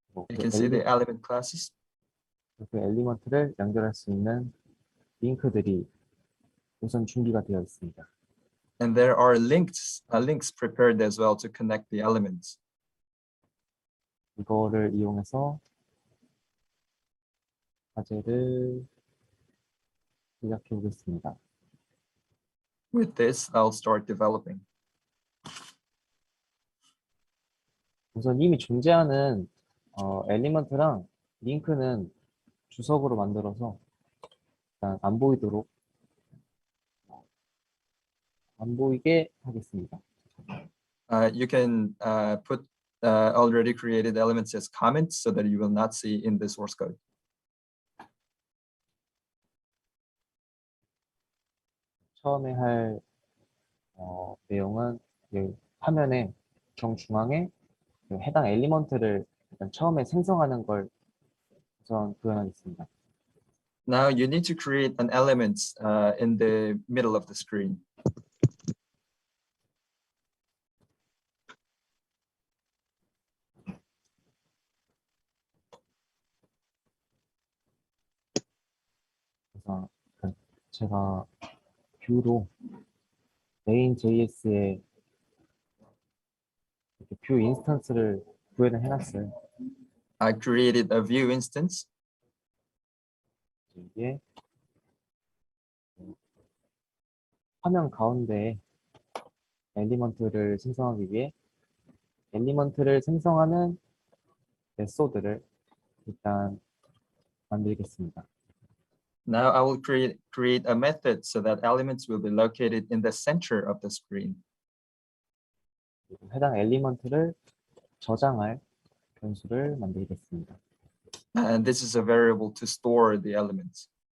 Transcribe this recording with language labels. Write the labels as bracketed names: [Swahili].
[English] You can see the element classes. [Korean] 그 엘리먼트를 연결할 수 있는 링크들이 우선 준비가 되어 있습니다. [English] And there are links prepared as well to connect the elements. [Korean] 이거를 이용해서 과제를 시작해 보겠습니다. [English] With this, I'll start developing. [Korean] 우선 이미 존재하는 엘리먼트랑 링크는 주석으로 만들어서 일단 안 보이게 하겠습니다. [English] You can put already created elements as comments so that you will not see in the source code. [Korean] 처음에 할 내용은 화면의 정중앙에 해당 엘리먼트를 일단 처음에 생성하는 걸 우선 구현하겠습니다. [English] Now you need to create an element in the middle of the screen. [Korean] 그래서 제가 뷰로 main.js의 뷰 인스턴스를 구현을 해놨어요. [English] I created a view instance. [Korean] 이게 화면 가운데에 엘리먼트를 생성하기 위해 엘리먼트를 생성하는 메소드를 일단 만들겠습니다. [English] Now I will create a method so that elements will be located in the center of the screen. [Korean] 그리고 해당 엘리먼트를 저장할 변수를 만들겠습니다. [English] And this is a variable to store the elements.